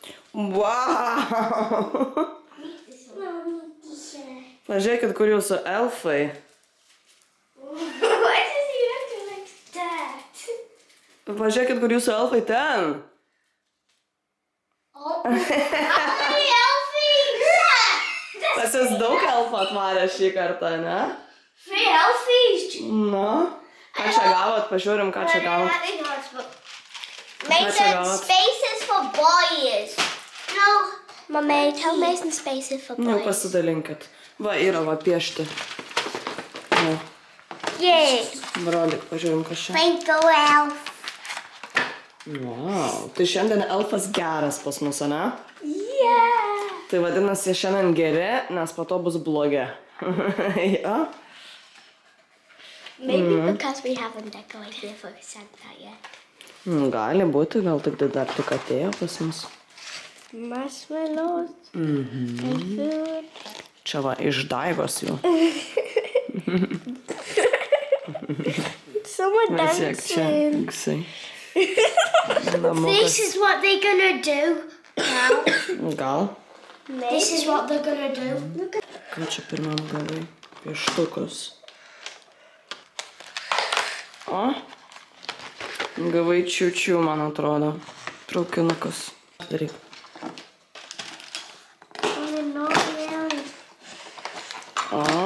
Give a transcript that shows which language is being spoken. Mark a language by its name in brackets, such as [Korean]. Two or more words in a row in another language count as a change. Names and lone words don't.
[English] Wow! [Lithuanian] Pažiūrėkit, kur jūsų elfai. [English] Why does he look like that? [Lithuanian] Pažiūrėkit, kur jūsų elfai ten. [English] Oh, elfies! [Lithuanian] Pas jūs daug elfų atvarė šį kartą, ne? [English] 3 elfies! [Lithuanian] Nu, ką čia gavot? Pažiūrim, ką čia gavot. [English] Mason, spaces for boys. No. Mommy, tell Mason spaces for boys. [Lithuanian] Nu, pasidalinkit. Va, yra va piešti. Nu, [English] Yay. [Lithuanian] brolik, pažiūrim, kas čia. [English] Twinkle elf. [Lithuanian] Wow, tai šiandien elfas geras pas mus, ne? [English] Yeah. [Lithuanian] Tai vadinasi, šiandien geri, nes po to bus blogi. Ja? [English] Maybe because we haven't decorated for Santa yet. [Lithuanian] Gali būti, gal tik dar tik atėjo pas mus. [English] Marshmallows and food. [Lithuanian] Čia va, iš daigos jų. [English] Someone [Lithuanian] Pasiek čia, [English] dancing. [Lithuanian] iksai. [English] This is what they're gonna do now. [Lithuanian] Gal? [English] This is what they're gonna do. Look at [Lithuanian] Ką čia pirmam gavai? Pieštukus. O? Gavai čiučių, man atrodo. Traukinukas. Daryk. O?